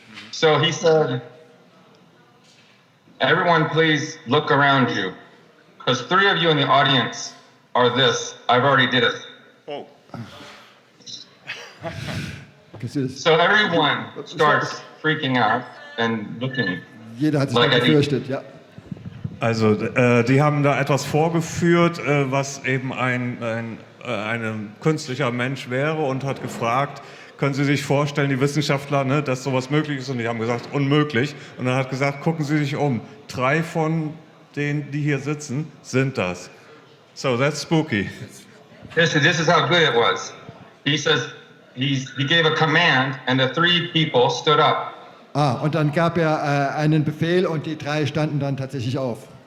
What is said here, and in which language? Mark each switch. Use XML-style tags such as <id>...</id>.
<en>So he said, everyone please look around you, because 3 of you in the audience are this. I've already did it. Oh. So everyone starts freaking out and looking.</en> <de>Jeder hat sich like gefürchtet, ja. Also, die haben da etwas vorgeführt, was eben ein künstlicher Mensch wäre, und hat gefragt, können Sie sich vorstellen, die Wissenschaftler, ne, dass sowas möglich ist? Und die haben gesagt, unmöglich. Und er hat gesagt, gucken Sie sich um. 3 von denen, die hier sitzen, sind das.</de> <en>So, that's spooky. This is how good it was. He says, he gave a command and the 3 people stood up.</en> <de>Und dann gab er einen Befehl und die 3 standen dann tatsächlich auf.</de>